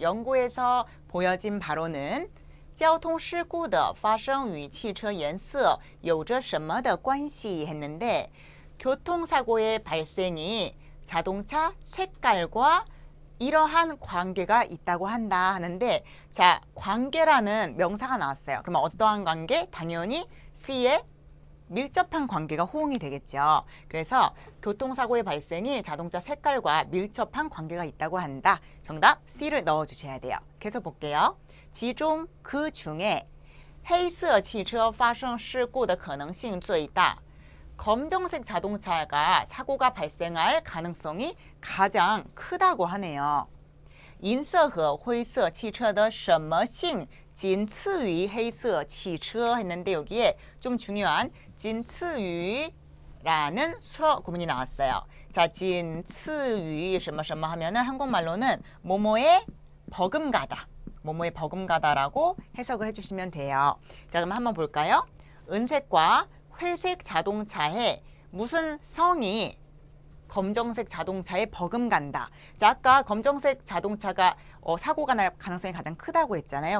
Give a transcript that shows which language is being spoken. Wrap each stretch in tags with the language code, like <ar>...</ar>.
<ko>연구에서 보여진 바로는</ko> <zh>交通事故的发生与汽车颜色有着什么的关系</zh> <ko>했는데 교통사고의 발생이 자동차 색깔과 이러한 관계가 있다고 한다 하는데, 자, 관계라는 명사가 나왔어요. 그러면 어떠한 관계? 당연히 C에 밀접한 관계가 호응이 되겠죠. 그래서 교통사고의 발생이 자동차 색깔과 밀접한 관계가 있다고 한다. 정답 C를 넣어주셔야 돼요. 계속 볼게요.</ko> <zh>其中</zh> <ko>그 중에</ko> <zh>黑色汽车发生事故的可能性最大.</zh> <ko>검정색 자동차가 사고가 발생할 가능성이 가장 크다고 하네요.</ko> <zh>银色和灰色汽车的什么性仅次于黑色汽车</zh> <ko>했는데 여기에 좀 중요한 仅次于라는 수어 구문이 나왔어요. 자,</ko> <zh>仅次于什么什么</zh> <ko>하면은 한국말로는 뭐뭐에 버금가다. 뭐뭐에 버금가다라고 해석을 해주시면 돼요. 자, 그럼 한번 볼까요? 은색과 회색 자동차에 무슨 성이 검정색 자동차에 버금간다. 자, 아까 검정색 자동차가 사고가 날 가능성이 가장 크다고 했잖아요.</ko>